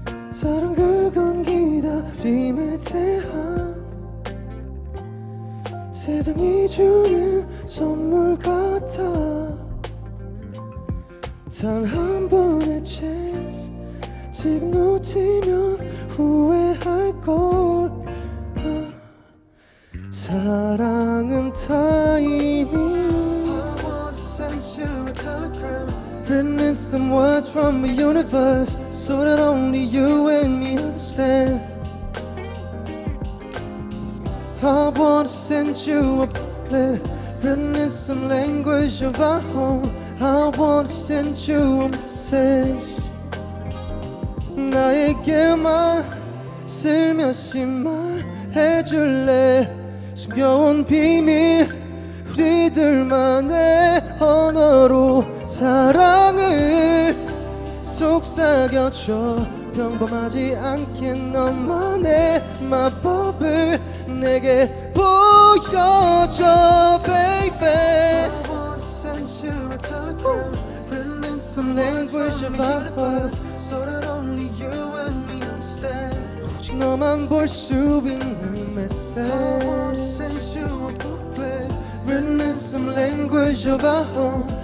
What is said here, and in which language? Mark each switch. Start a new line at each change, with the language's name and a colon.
Korean: 사랑 그건 기다림에 대한 세상이 주는 선물 같아. 단 한 번의 chance 지금 놓치면 후회할걸. 사랑은 타이밍.
English: I wanna send you a telegram written in some words from the universe so that only you and me understand. I wanna send you a booklet booklet written in some language of our own. I want to send you a message.
Korean: 나에게만 슬며시 말해줄래. 숨겨온 비밀 우리들만의 언어로 사랑을 속삭여줘. 평범하지 않게 너만의 마법을 내게 보여줘 baby.
English: I wanna send you a telegram written in some language of our own, so that only you and me understand.
Korean: 오직 너만 볼 수 있는 message.
English: I wanna send you a booklet written in some language of our own.